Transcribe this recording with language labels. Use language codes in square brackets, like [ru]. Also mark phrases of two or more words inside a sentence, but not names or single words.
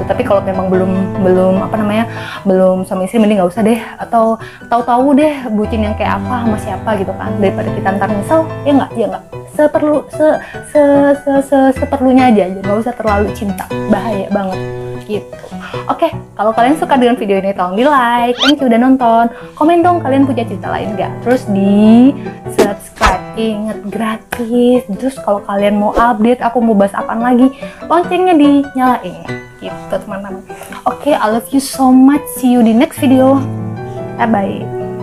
[id] Tapi kalau memang belum suami istri, mending nggak usah deh. Atau tahu-tahu deh bucin yang kayak apa sama siapa gitu kan. Daripada kita ntar nyesel, ya nggak. Seperlunya aja, nggak usah terlalu cinta, bahaya banget gitu. Oke, kalau kalian suka dengan video ini tolong di like, [en] thank you [id] udah nonton, komen dong kalian punya cerita lain nggak, terus di subscribe subscribe. Ingat, gratis. Terus kalau kalian mau update aku mau bahas apaan lagi, loncengnya dinyalain gitu teman-teman. Oke, [en] I love you so much. See you di next video. Bye bye.